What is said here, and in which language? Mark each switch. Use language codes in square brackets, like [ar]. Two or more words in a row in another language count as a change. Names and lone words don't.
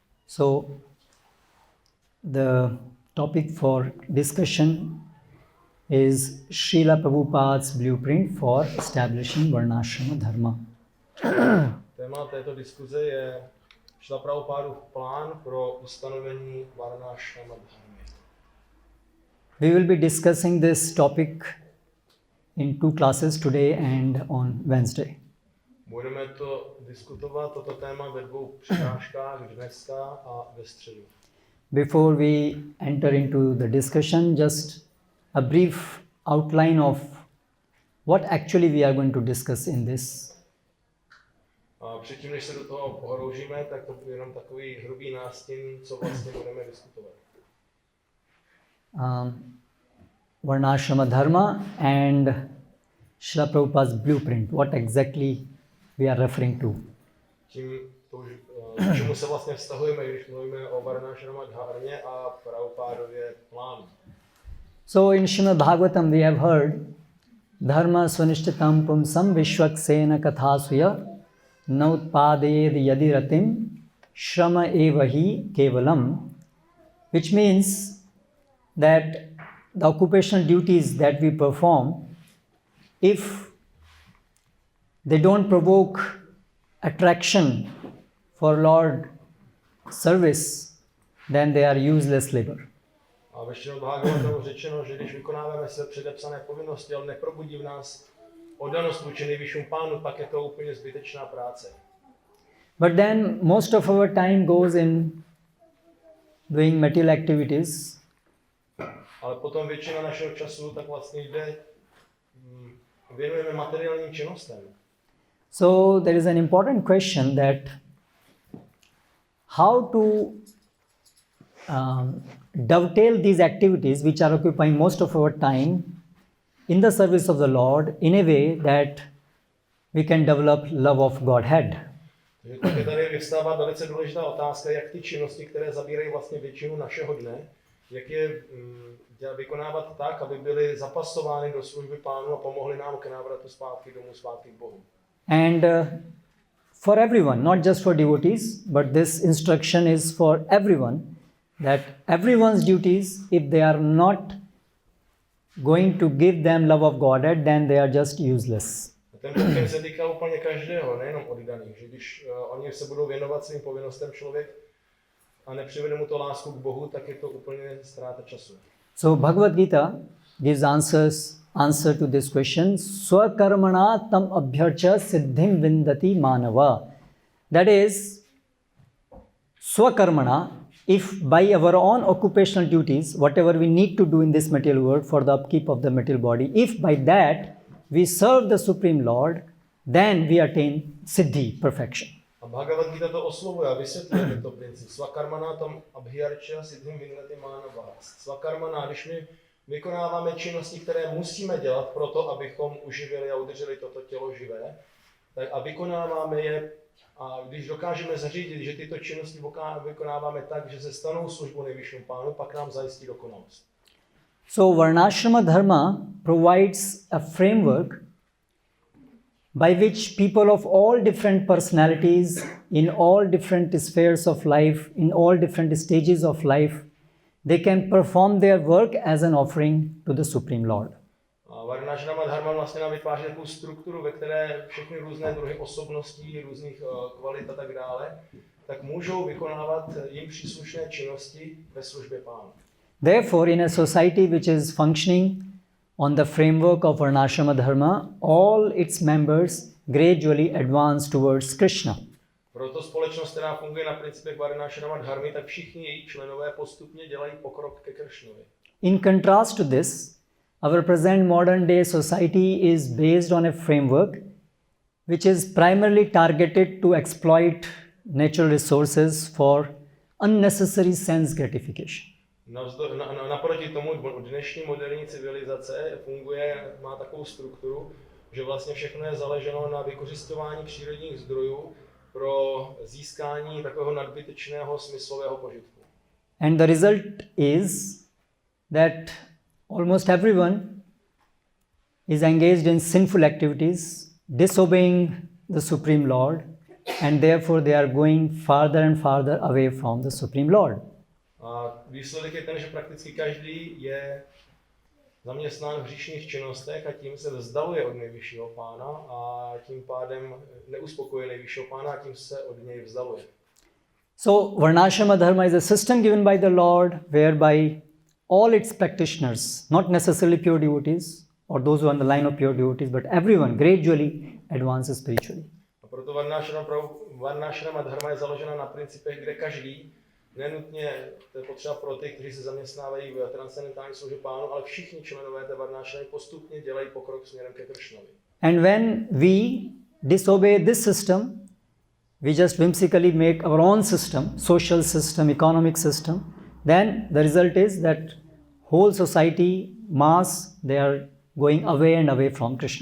[en] So, the topic for discussion is Srila Prabhupada's blueprint for establishing Varnasrama Dharma. [cs] Téma této diskuze je Srila Prabhupádův plán pro ustanovení Varnasrama Dharmy. [en] We will be discussing this topic in 2 classes today and on Wednesday. [cs] Budeme to diskutovat, toto téma ve 2 přednáškách, dneska a ve středu. [en] Before we enter into the discussion, just a brief outline of what actually we are going to discuss in this. [cs] A předtím, než se do toho pohoroužíme, tak to je jenom takový hrubý nástin, co vlastně budeme diskutovat. [en] Varnashrama Dharma and Srila Prabhupada's blueprint. What exactly we are referring to? [cs] K čemu se vlastně vztahujeme, když mluvíme o Varnasrama Dharmě a Prabhupádově plánu. [en] So in Srimad Bhagavatam we have heard [sa] Dharma svanishtitam pumsam vishwaksena kathasuya nautpadayed yadiratim shrama evahi kevalam, [en] which means that the occupational duties that we perform, if they don't provoke attraction for Lord service, then they are useless labor. [cs] A ve Srimad Bhagavatamu řečeno, že když vykonáváme své předepsané povinnosti, ale neprobudí v nás oddanost vůči nejvyššímu pánu, pak je to úplně zbytečná práce. [en] But then most of our time goes in doing material activities. [cs] Ale potom většina našeho času tak vlastně jde, věnujeme materiálním činnostem. [en] So there is an important question that how to dovetail these activities which are occupying most of our time in the service of the Lord in a way that we can develop love of Godhead. [cs] Takže tady vyvstává velice důležitá otázka, jak ty činnosti, které zabírají vlastně většinu našeho dne, jak je vykonávat tak, aby byly zapasovány do služby Pánu a pomohly nám k návratu zpátky domů, zpátky k Bohu. [en] And for everyone, not just for devotees, but this instruction is for everyone, that everyone's duties, if they are not going to give them love of Godhead, then they are just useless. [cs] Ten pokyn se týká úplně každého, nejenom oddaných, že když oni se budou věnovat svým povinnostem člověk a nepřivede mu to lásku k Bohu, tak je to úplně ztráta času. [en] So Bhagavad Gita gives answer to this question. [sa] Swakarmana tam abhyarcha siddhim vindati manava. [en] That is, swakarmana, if by our own occupational duties, whatever we need to do in this material world for the upkeep of the material body, if by that we serve the Supreme Lord, then we attain siddhi, perfection. [cs] A Bhagavad Gita to oslovuje a vysvětluje tento princip. [sa] Svakarmana tam abhyarcha siddhim vindati manava. [cs] Svakarmana, když my vykonáváme činnosti, které musíme dělat proto, abychom uživili a udrželi toto tělo živé, tak a vykonáváme je, a když dokážeme zařídit, že tyto činnosti vykonáváme tak, že se stanou službou nejvyššímu Pánu, pak nám zajistí dokonalost. [en] So Varnashrama Dharma provides a framework by which people of all different personalities, in all different spheres of life, in all different stages of life, they can perform their work as an offering to the Supreme Lord. [cs] A Varnasrama Dharma vlastně nám vytváří takovou strukturu, ve které všechny různé druhy osobností, různých kvalit a tak dále, tak můžou vykonávat jim příslušné činnosti ve službě Pánu. [en] Therefore, in a society which is functioning on the framework of Varnashrama Dharma, all its members gradually advance towards Krishna. [cs] Proto společnost, která funguje na principech Varnasrama Dharmy, tak všichni její členové postupně dělají pokrok ke Krishnovi. [en] In contrast to this, our present modern day society is based on a framework which is primarily targeted to exploit natural resources for unnecessary sense gratification. [cs] Naproti tomu dnešní moderní civilizace má takovou strukturu, že vlastně všechno je založeno na vykořisťování přírodních zdrojů pro získání takového nadbytečného smyslového požitku. [en] And the result is that almost everyone is engaged in sinful activities, disobeying the Supreme Lord, and therefore they are going farther and farther away from the Supreme Lord. [cs] A výsledek je ten, že prakticky každý je zaměstnán v hříšných činnostech a tím se vzdaluje od nejvyššího pána a tím pádem neuspokojuje nejvyššího pána a tím se od něj vzdaluje. [en] So Varnasrama Dharma is a system given by the Lord whereby all its practitioners, not necessarily pure devotees or those who are on the line of pure devotees, but everyone gradually advances spiritually. [cs] A proto Varnasrama Dharma je založena na principech, kde každý, nenutně, to je potřeba pro ty, kteří se zaměstnávají v transcendentální službě pánu, ale všichni členové té Varnasramy postupně dělají pokrok směrem ke Kršnovi. [en] And when we disobey this system, we just whimsically make our own system, social system, economic system, then the result is that whole society, mass, they are going away and away from Krishna.